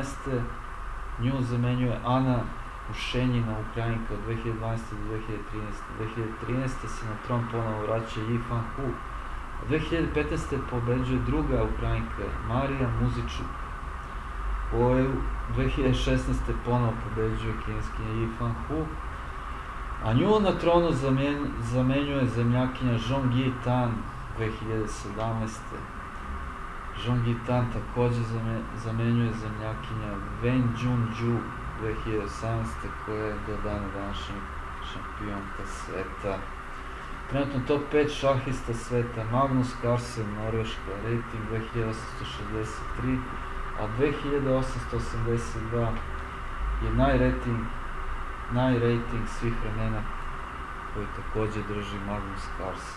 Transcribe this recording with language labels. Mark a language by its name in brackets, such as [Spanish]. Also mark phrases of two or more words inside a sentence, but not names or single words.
[Serbian] Nju zamenjuje Ana Ušenjina, Ukrajinka, od 2012. do 2013. 2013. se na tron ponovo vraća Yi Fanghu. A 2015. pobeđuje druga Ukrajinka, Marija Muzičuk, koju 2016. ponovo pobeđuje kineskinja Yi Fanghu. A nju na tronu zamenjuje zemljakinja Zhong Yi Tan 2017. Zhong Yi Tan takođe zamenjuje zemljakinja Wen Junju 2018. koja je do dana današnjeg šampionka sveta. Trenutno top 5 šahista sveta: Magnus Carlsen, Norveška, rating 2863, a 2882 je najrating svih vremena koji takođe drži Magnus Carlsen.